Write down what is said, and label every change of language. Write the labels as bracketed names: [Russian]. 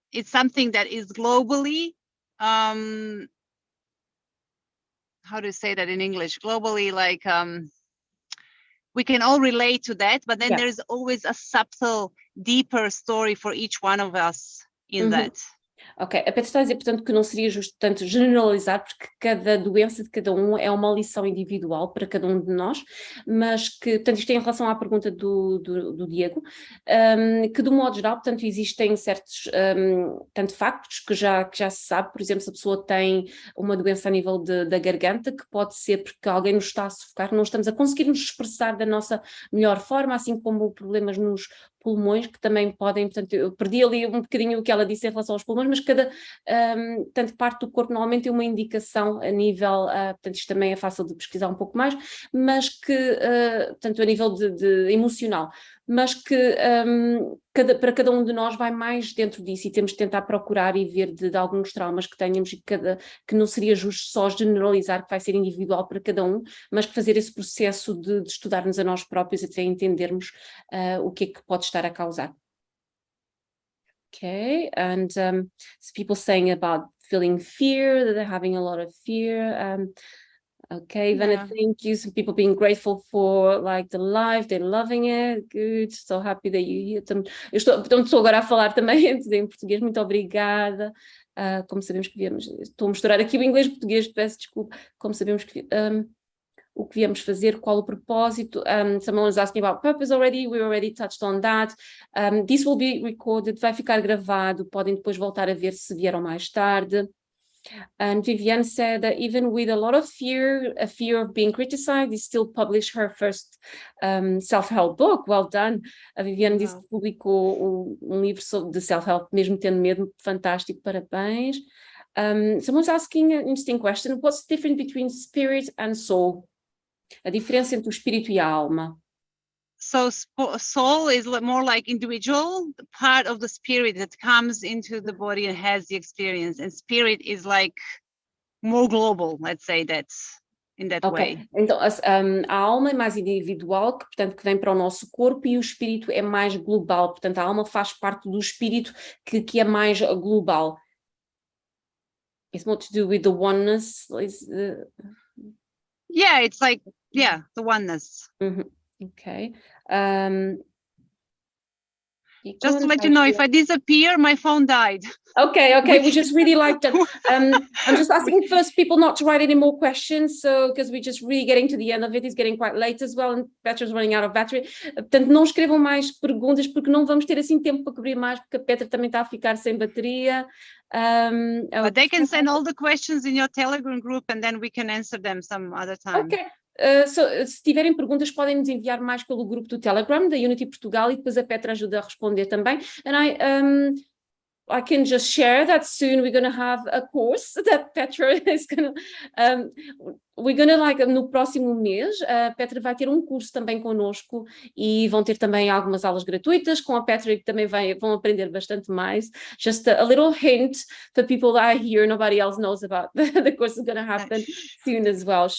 [English] It's something that is globally, how do you say that in English? Globally, like we can all relate to that, but then there's always a subtle, deeper story for each one of us in that. [Portuguese] Ok, a Petra está a dizer, portanto, que não seria justo tanto generalizar, porque cada doença de cada um é uma lição individual para cada um de nós, mas que, portanto, isto é em relação à pergunta do Diego, que de um modo geral, portanto, existem certos, tanto factos que já se sabe, por exemplo, se a pessoa tem uma doença a nível da garganta, que pode ser porque alguém nos está a sufocar, não estamos a conseguir nos expressar da nossa melhor forma, assim como problemas nos pulmões, que também podem, portanto, eu perdi ali um bocadinho o que ela disse em relação aos pulmões, mas cada tanto parte do corpo normalmente tem uma indicação a nível, portanto isto também é fácil de pesquisar um pouco mais, mas que, portanto a nível de emocional, mas que para cada um de nós vai mais dentro disso e temos de tentar procurar e ver de alguns traumas que tenhamos e que não seria justo só generalizar, que vai ser individual para cada um, mas que fazer esse processo de estudarmos a nós próprios até entendermos o que é que pode estar a causar. [English] Okay, and so people saying about feeling fear, that they're having a lot of fear. Okay, Ivana, thank you. Some people being grateful for like the live, they're loving it. Good, so happy that you hear them. [Portuguese] Eu estou agora a falar também em português, muito obrigada. Como sabemos que viemos, estou a misturar aqui o inglês e o português, peço desculpa. Como sabemos que o que viemos fazer, qual o propósito. [English] Someone was asking about purpose already, we already touched on that. This will be recorded, [Portuguese] vai ficar gravado, podem depois voltar a ver se vieram mais tarde. [English] And Viviane said that even with a lot of fear, a fear of being criticized, they still published her first self-help book. Well done. [Portuguese] A Viviane disse que publicou livro de self-help, mesmo tendo medo. Fantástico, parabéns. [English] Someone's asking an interesting question. What's the difference between spirit and soul? [Portuguese] A diferença entre o espírito e a alma. [English] So soul is more like individual, part of the spirit that comes into the body and has the experience. And spirit is like more global, let's say that in that way. [Portuguese] Então a alma é mais individual, que portanto que vem para o nosso corpo, e o espírito é mais global. Portanto a alma faz parte do espírito que é mais global. [English] It's more to do with the oneness. Yeah, it's like the oneness. Okay. Just to let you know, if I disappear, my phone died. Okay, we just really like that. I'm just asking first people not to write any more questions, so because we're just really getting to the end of it. It's getting quite late as well, and Petra's running out of battery. [Portuguese] Portanto, não escrevam mais perguntas, porque não vamos ter assim tempo para cobrir mais, porque a Petra também está a ficar sem bateria. [English] But they can send all the questions in your Telegram group, and then we can answer them some other time. Okay. [Portuguese] Se tiverem perguntas, podem nos enviar mais pelo grupo do Telegram da Unity Portugal, e depois a Petra ajuda a responder também. [English] I can just share that soon we're going to have a course that Petra is going to, we're going to like, [Portuguese] no próximo mês, a Petra vai ter um curso também connosco e vão ter também algumas aulas gratuitas com a Petra que também vão aprender bastante mais. [English] Just a little hint for people that are here, nobody else knows about the course is going to happen soon as well.